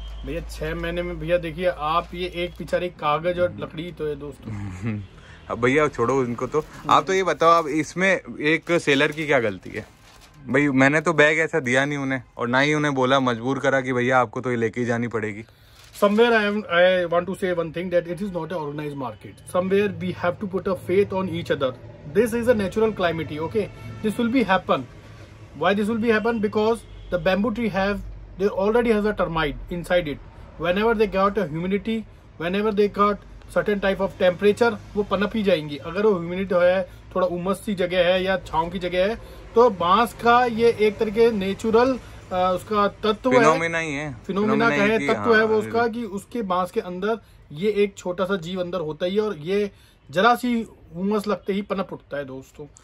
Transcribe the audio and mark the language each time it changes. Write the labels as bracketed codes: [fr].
[hi] भैया 6 महीने में भैया देखिए आप, ये एक बेचारे कागज और लकड़ी तो है दोस्तों। अब भैया छोड़ो इनको, तो आप तो ये बताओ, अब इसमें एक सेलर की क्या गलती है? भाई मैंने तो बैग ऐसा दिया नहीं उन्हें, और ना ही उन्हें बोला, मजबूर करा कि भैया आपको तो ये लेके ही जानी पड़ेगी। [en] Somewhere I want to say one thing, that it is not an organized market. Somewhere we have to put a faith on each other. This is a natural climate, okay? This will be happen. Why this will be happen? Because the bamboo tree they already has a termite inside it. Whenever they got a humidity, whenever they got certain type of temperature, [hi] वो पनप ही जाएंगी। अगर वो humidity है, थोड़ा उमस सी जगह है या छांव की जगह है, तो बांस का ये एक तरीके नेचुरल उसका तत्व फिनोमिना ही है, फिनोमिना का है, तत्व है वो उसका, कि उसके बांस के अंदर ये एक छोटा सा जीव अंदर होता ही है, और ये जरा सी उमस लगते ही पनप उठता है दोस्तों।